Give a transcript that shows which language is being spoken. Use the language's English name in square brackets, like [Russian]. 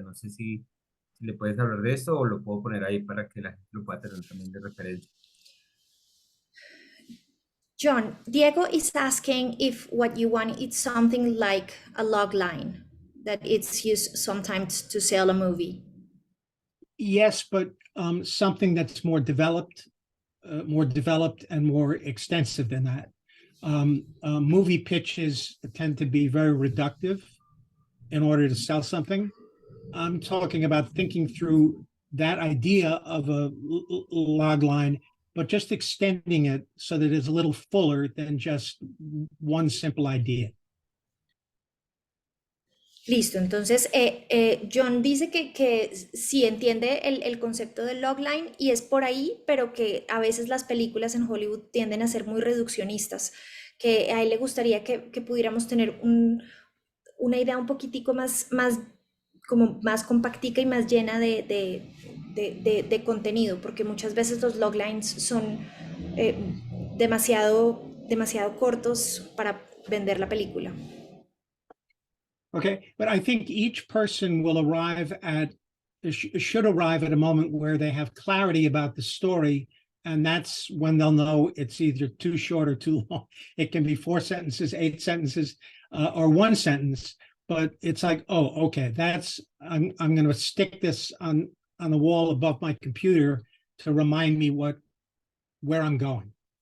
[Spanish] No sé si le puedes hablar de esto o lo puedo poner ahí para que la gente lo pueda tener también de referencia. [English] John, Diego is asking if what you want is something like a log line that it's used sometimes to sell a movie. Yes, but something that's more developed and more extensive than that. Movie pitches tend to be very reductive in order to sell something. I'm talking about thinking through that idea of a log line, but just extending it so that it's a little fuller than just one simple idea. [Spanish] Listo, entonces John dice que sí entiende el concepto del logline y es por ahí, pero que a veces las películas en Hollywood tienden a ser muy reduccionistas, que a él le gustaría que pudiéramos tener una idea un poquitico como más compactica y más llena de contenido, porque muchas veces los loglines son eh, demasiado cortos para vender la película. [English] Okay, but I think each person will arrive at should arrive at a moment where they have clarity about the story, and that's when they'll know it's either too short or too long. It can be 4 sentences, 8 sentences, or 1 sentence, but it's like, oh, okay, I'm going to stick this on the wall above my computer to remind me where I'm going.